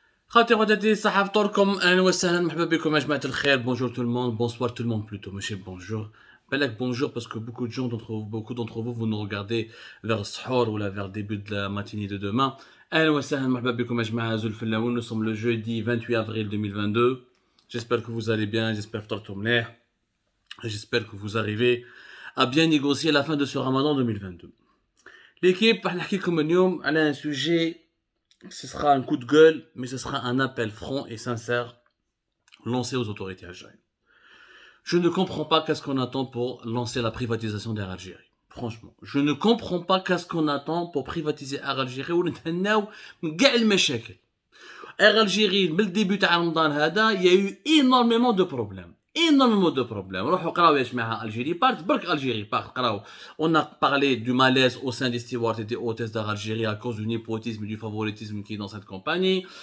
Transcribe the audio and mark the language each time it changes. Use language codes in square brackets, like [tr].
[ar] خاوتي خواتاتي صحة فطوركم اهلا وسهلا مرحبا بكم يا جماعة الخير. [fr] Bonjour tout le monde, bonsoir tout le monde plutôt, monsieur bonjour. Balak bonjour parce que beaucoup d'entre vous nous regardez vers Sahur ou là vers le début de la matinée de demain. [ar] اهلا وسهلا مرحبا بكم يا جماعة زول فلاوين. [fr] Nous sommes le jeudi 28 avril 2022. J'espère que vous allez bien, j'espère [ar] فطرتوا مليح. [fr] J'espère que vous arrivez à bien négocier la fin de ce Ramadan 2022. [ar] L'équipe راح نحكي لكم اليوم على [fr] un sujet. Ce sera un coup de gueule, mais ce sera un appel franc et sincère lancé aux autorités algériennes. Je ne comprends pas qu'est-ce qu'on attend pour lancer la privatisation d'Air Algérie. Franchement, je ne comprends pas qu'est-ce qu'on attend pour privatiser Air Algérie [ar] ونتهناو من كاع المشاكل. [fr] Air Algérie, [ar] من الديبut تاع رمضان هذا, [fr] il y a eu énormément de problèmes. Énormément de problèmes. [ar] روحوا قراو يا جماعة Algérie Part, برك Algérie Part, قراو. [fr] On a parlé du malaise au sein des stewards et des hôtesses d'Algérie à cause du népotisme et du favoritisme qui est dans cette compagnie.